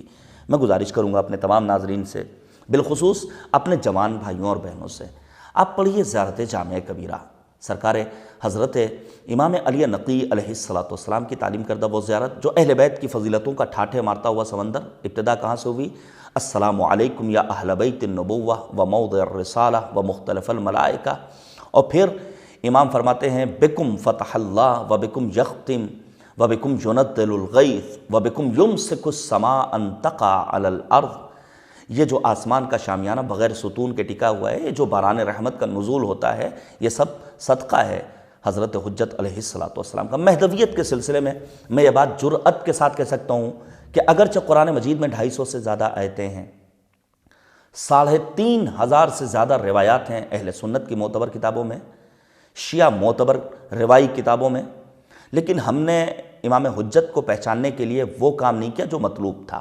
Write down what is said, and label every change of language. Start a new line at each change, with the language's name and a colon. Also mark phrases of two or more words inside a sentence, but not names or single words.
Urdu: میں گزارش کروں گا اپنے تمام ناظرین سے، بالخصوص اپنے جوان بھائیوں اور بہنوں سے، آپ پڑھیے زیارت جامع کبیرہ، سرکار حضرت امام علی نقی علیہ السلام کی تعلیم کردہ وہ زیارت جو اہل بیت کی فضیلتوں کا ٹھاٹھے مارتا ہوا سمندر۔ ابتدا کہاں سے ہوئی؟
Arabic: السلام علیکم یا اہل بیت النبوہ و موضع الرسالہ و مختلف الملائکہ، اور پھر امام فرماتے ہیں بکم فتح اللہ و بکم یختم و بکم ينزل الغیث و بکم یمسک السماء ان تقع علی الارض۔
Urdu: یہ جو آسمان کا شامیانہ بغیر ستون کے ٹکا ہوا ہے، یہ جو باران رحمت کا نزول ہوتا ہے، یہ سب صدقہ ہے حضرت حجت علیہ السلام کا۔ مہدویت کے سلسلے میں میں یہ بات جرأت کے ساتھ کہہ سکتا ہوں کہ اگرچہ قرآن مجید میں 250 سے زیادہ آیتیں ہیں، 3500 سے زیادہ روایات ہیں اہل سنت کی معتبر کتابوں میں، شیعہ معتبر روائی کتابوں میں، لیکن ہم نے امام حجت کو پہچاننے کے لیے وہ کام نہیں کیا جو مطلوب تھا۔